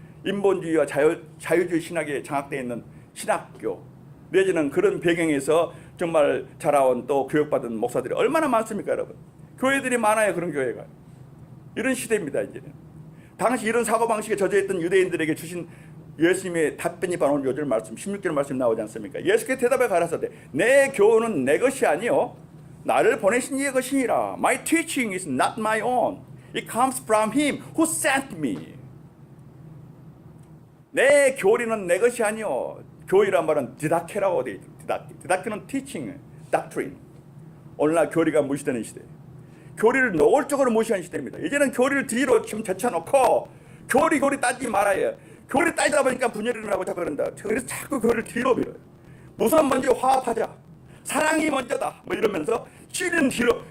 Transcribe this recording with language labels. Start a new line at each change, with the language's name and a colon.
Korean: 인본주의와 자유주의 신학에 장악되어 있는 신학교 내지는 그런 배경에서 정말 자라온 또 교육받은 목사들이 얼마나 많습니까, 여러분? 교회들이 많아요. 그런 교회가. 이런 시대입니다. 이제는 당시 이런 사고방식에 젖어있던 유대인들에게 주신 예수님의 답변이 바로 오늘 요절 말씀 16절 말씀 나오지 않습니까? 예수께 대답해 가라사대 내 교훈은 내 것이 아니요 나를 보내신 이의 것이니라.
English: My teaching is not my own. It comes from him who sent me.
Korean: 내 교리는 내 것이 아니요. 교리란 말은 디다케라고 되어 있죠. 디다케는 teaching, doctrine. 오늘날 교리가 무시되는 시대. 교리를 노골적으로 무시하는 시대입니다. 이제는 교리를 뒤로 지금 제쳐놓고 교리 따지지 말아요. 교리 따지다 보니까 분열이 일어나고 자꾸 그런다. 그래서 자꾸 교리를 뒤로 밀어요. 무슨 먼저 화합하자. 사랑이 먼저다. 뭐 이러면서 진리는 뒤로.